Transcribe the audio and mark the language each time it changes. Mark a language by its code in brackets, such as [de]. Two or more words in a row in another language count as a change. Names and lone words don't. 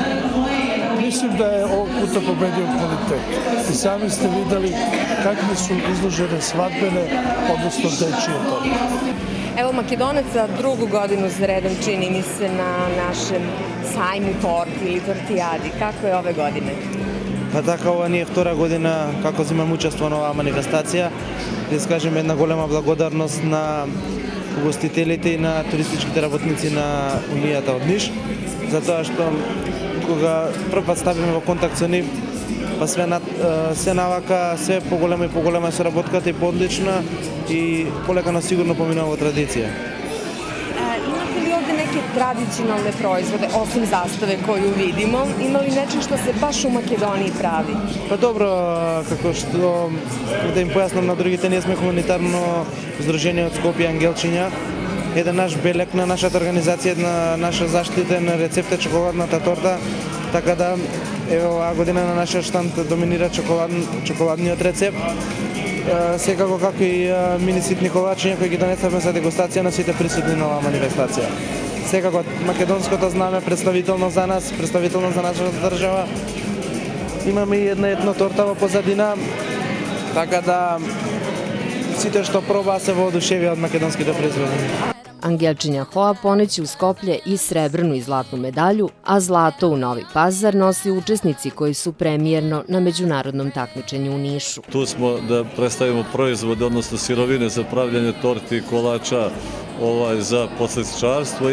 [sr] Mislim da je ovog puta pobedio kvalitet. I sami ste videli kakve su izložene svadbene, odnosno dečije torte. Evo, Makedonac za drugu godinu za redom čini mi se na našem sajmu torti ili tortijadi. Kako je ove godine? [mk] Pa така, ова ни е втора година како земам учество на оваа манифестација. Да скажем една голема благодарност на угостителите и на туристичките работници на Унијата од Ниш, затоа што кога прв пат ставиме во контакт со нив, па се навака, се поголема и поголема се работката и поодлична и полека сигурно поминува во традиција. [sr] Imate li ovde neke tradicionalne proizvode, osim zastave koju vidimo? Ima li nečeg što se baš u Makedoniji pravi? Pa dobro, [mk] како што да им појаснам на другите, ние сме хуманитарно здружение од Скопје Ангелчиња. Еден наш белек на нашата организација, една наша заштитен рецепт е чоколадната торта, така да ево оваа година на нашиот штанд доминира чоколадниот рецепт. Секако како и мини ситни колачиња кои ги донесавме за дегустација на сите присутни на оваа манифестација. Секако македонското знаме представително за нас, представително за нашата држава. Имаме и една етно торта во позадина, така да сите што пробаа се воодушевија од македонските производи. [sr] Angelčinja Hoa poneće u Skoplje i srebrnu i zlatnu medalju, a zlato u Novi Pazar nosi učesnici koji su premijerno na međunarodnom takmičenju u Nišu. Tu smo da predstavimo proizvode, odnosno sirovine za pravljanje torti i kolača za poslastičarstvo.